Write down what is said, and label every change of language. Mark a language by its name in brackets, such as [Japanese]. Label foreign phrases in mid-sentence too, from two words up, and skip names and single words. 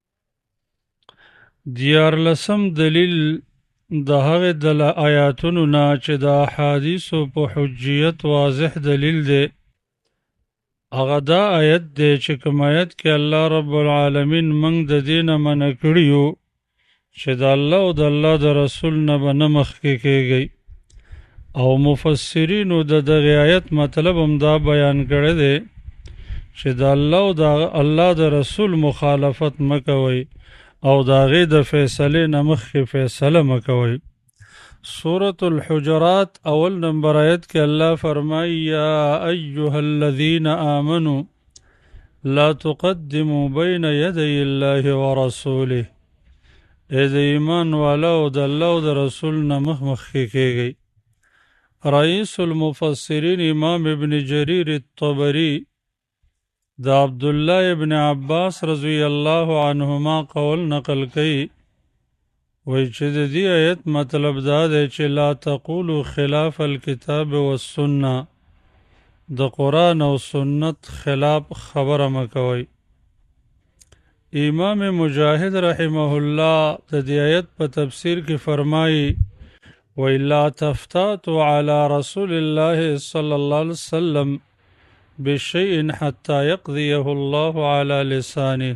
[Pashto] دیارلسم دلیل د هغې د آیاتونو نه چې د احادیثو په حجیت واضح دلیل دی، هغه دا آیت دی چې کوم آیت کې [Arabic] الله رب العالمین [Pashto] موږ د دې نه منع کړي یو چې د الله او د الله د رسول نه به نه مخکې کېږئ. او مفسرینو د دغې آیت مطلب هم دا بیان کړی دی چې د الله او د الله د رسول مخالفت مه کوئ او د هغې د فیصلې نه مخکې فیصله مه کوئ. [Arabic] سورة الحجرات [Pashto] اول نمبر آیت کے اللہ فرمائی [Arabic] یا ایها الذین آمنوا لا تقدموا بین یدی اللہ ورسوله. [Pashto] اے د ایمان والا او د الله او د رسول نه مخکې کېږئ. رئیس المفسرین امام ابن جریر الطبری د عبدالله ابن عباس [Arabic] رضی اللہ عنہما [Pashto] قول نقل کئی، وی چې د دې آیت مطلب دا دی چې [Arabic] لا تقولوا خلاف الکتاب والسنه، [Pashto] د قرآن او سنت خلاف خبره مه کوئ. امام مجاهد [Arabic] رحمه الله [Pashto] د دې آیت په تفسیر کې فرمایي، وی [Arabic] لا تفتاتوا علی رسول الله صلی الله علیه وسلم بشیء حتی یقضیه الله علی لسانه.